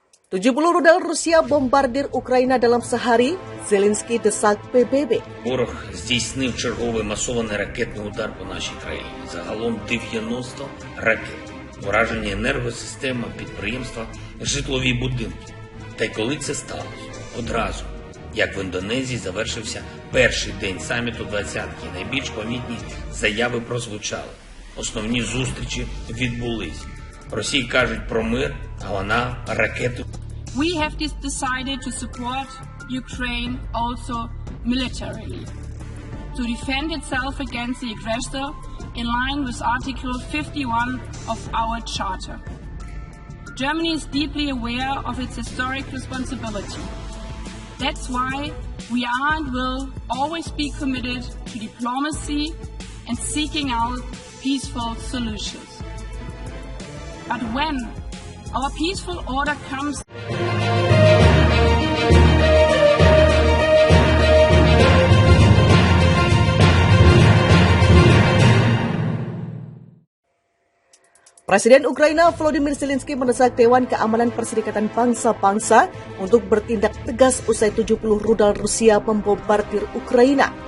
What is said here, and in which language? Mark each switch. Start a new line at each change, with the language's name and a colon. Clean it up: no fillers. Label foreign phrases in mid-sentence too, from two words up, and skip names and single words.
Indonesian: 70 rudal Rusia bombardir Ukraina dalam sehari, Зеленський desak PBB.
Ukrainian: Ворог здійснив черговий масований ракетний удар по нашій країні. Загалом 90 ракет. Уражені енергосистема, підприємства, житлові будинки. Та й коли це сталося? Одразу. Як в Індонезії завершився перший день саміту «двадцятки», найбільш помітні заяви прозвучали. Основні зустрічі відбулись. Росії кажуть про мир, а вона ракету.
English: We have decided to support Ukraine also militarily to defend itself against the aggressor in line with Article 51 of our Charter. Germany is deeply aware of its historic responsibility. That's why we are and will always be committed to diplomacy and seeking out peaceful solutions. But when our peaceful order comes
Indonesian: Presiden Ukraina Volodymyr Zelensky mendesak Dewan Keamanan Perserikatan Bangsa-Bangsa untuk bertindak tegas usai 70 rudal Rusia membombardir Ukraina.